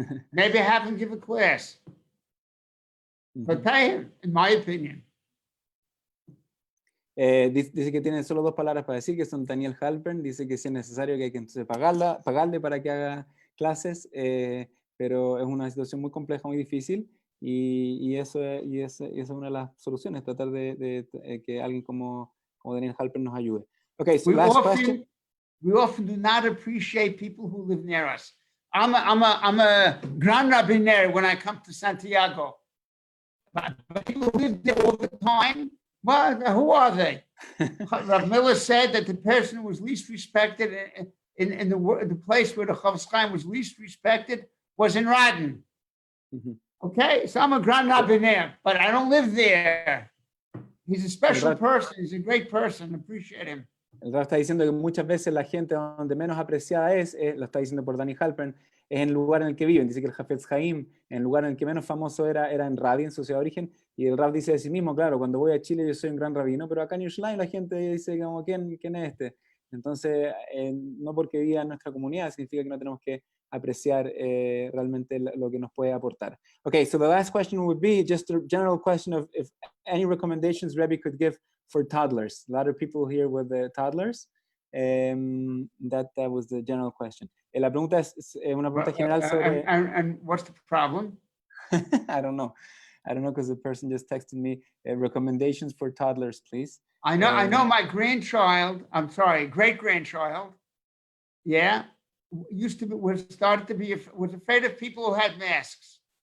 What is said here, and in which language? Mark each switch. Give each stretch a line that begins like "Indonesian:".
English: Maybe have him give a class. But pay him, in my opinion.
Spanish: Dice que tiene solo dos palabras para decir, que son Daniel Halpern. Dice que si es necesario que hay que entonces pagarle para que haga clases, pero es una situación muy compleja, muy difícil, y eso es una de las soluciones, tratar de que alguien como Daniel Halpern nos ayude.
English: Okay, so last question. We often do not appreciate people who live near us. I'm a Grand Rabbiner when I come to Santiago. But people who live there all the time, well, who are they? Rav Miller said that the person who was least respected in the place where the Chofetz Chaim was least respected was in Radin. Okay, so I'm a Grand Rabbiner, but I don't live there. He's a special person. He's a great person. Appreciate him.
Spanish: El Rav está diciendo que muchas veces la gente donde menos apreciada lo está diciendo por Danny Halpern, es en el lugar en el que viven. Dice que el Chafetz Chaim, en el lugar en el que menos famoso era en Radin, su ciudad de origen, y el Rav dice de sí mismo, claro, cuando voy a Chile yo soy un gran rabino, pero acá en Yerushalayim la gente dice como, ¿quién es este? Entonces, no porque viva en nuestra comunidad significa que no tenemos que apreciar realmente lo que nos puede aportar.
English: Okay, so the last question would be just a general question of if any recommendations Rebbe could give for toddlers. A lot of people here with toddlers. That was the general question.
Spanish: La pregunta es una pregunta general sobre...
English: And what's the problem? I don't know, because the person just texted me recommendations for toddlers, please. I know my grandchild, I'm sorry, great-grandchild, yeah, was afraid of people who had masks.